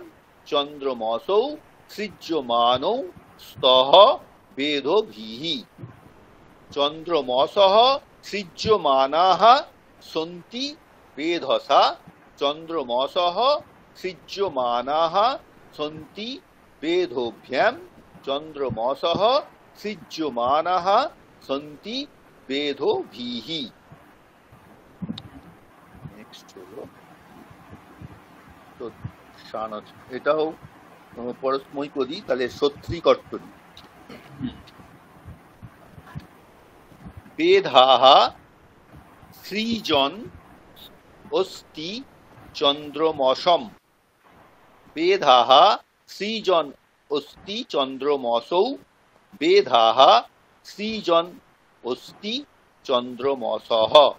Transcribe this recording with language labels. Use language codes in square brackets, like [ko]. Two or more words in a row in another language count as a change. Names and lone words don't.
[sa] চন্দ্রমসৌ সৃজ্যমানৌ স্তঃ বেধোভিঃ চন্দ্রমসঃ সৃজ্যমানাঃ সন্তি বেধসা চন্দ্রমসঃ সৃজ্যমানাঃ সন্তি বেধোভ্যাম চন্দ্রমসঃ সৃজ্যমানাঃ সন্তি বেধোভিঃ। [bn] নেক্সট হলো এটাও পরস্মৈ করি, তাহলে [sa] সত্রী কর্তরি। বেধাঃ সৃজন অস্তি চন্দ্রমসম বেধাঃ সৃজন অস্তি চন্দ্রমসৌ বেধাঃ সৃজন অস্তি চন্দ্রমসঃ